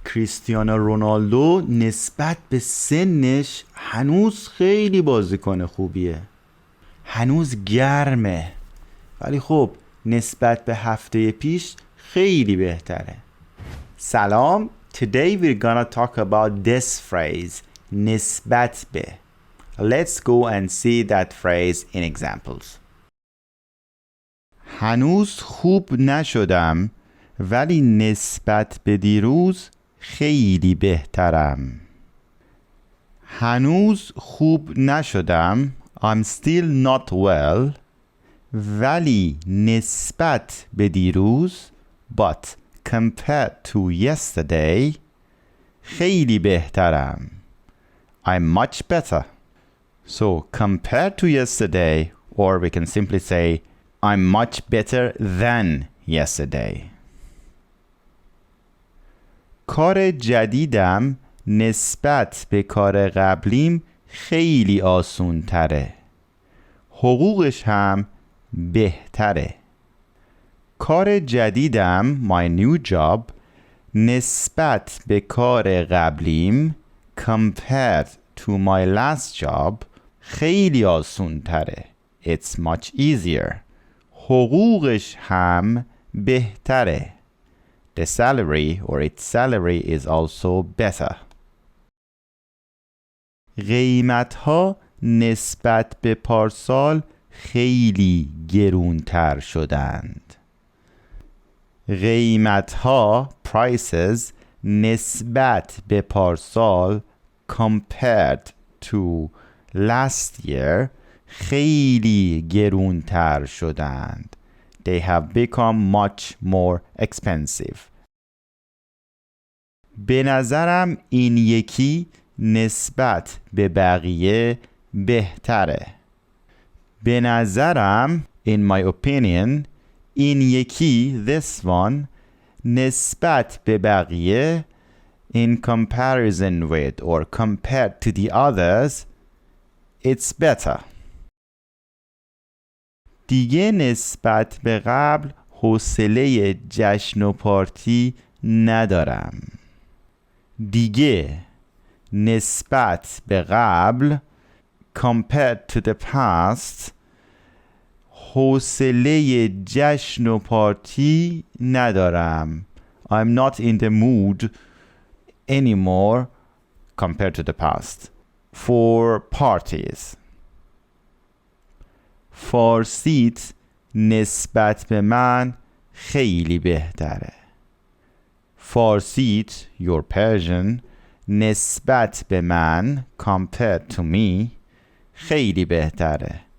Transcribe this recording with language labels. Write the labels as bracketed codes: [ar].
[fa] کریستیانو رونالدو نسبت به سنش هنوز خیلی بازیکن خوبیه، هنوز گرمه، ولی خب نسبت به هفته پیش خیلی بهتره. سلام. [en] Today we're gonna talk about this phrase نسبت به. Let's go and see that phrase in examples. [fa] هنوز خوب نشدم ولی نسبت به دیروز خیلی بهترم. هنوز خوب نشدم [en] I'm still not well [fa] ولی نسبت به دیروز [en] but compared to yesterday [fa] خیلی بهترم. [en] I'm much better. So compared to yesterday, or we can simply say I'm much better than yesterday. [fa] کار جدیدم نسبت به کار قبلیم خیلی آسون تره. حقوقش هم بهتره. کار جدیدم [en] my new job [fa] نسبت به کار قبلیم [en] compared to my last job [fa] خیلی آسون تره. [en] It's much easier. [fa] حقوقش هم بهتره. [en] The salary or its salary is also better. [fa] قیمت‌ها نسبت به پارسال خیلی گرونتر شدند. قیمت‌ها [en] prices [fa] نسبت به پارسال [en] compared to last year [fa] خیلی گرونتر شدند. [en] They have become much more expensive. [fa] به نظرم این یکی نسبت به بقیه بهتره. به نظرم [en] in my opinion [fa] این یکی [en] this one [fa] نسبت به بقیه [en] in comparison with or compared to the others it's better. [fa] دیگه نسبت به قبل حوصله جشن و پارتی ندارم. دیگه نسبت به قبل [en] compared to the past [fa] حوصله جشن و پارتی ندارم. [en] I'm not in the mood anymore compared to the past for parties. [fa] فارسیت نسبت به من خیلی بهتره. فارسیت [en] your Persian [fa] نسبت به من [en] compared to me [fa] خیلی بهتره.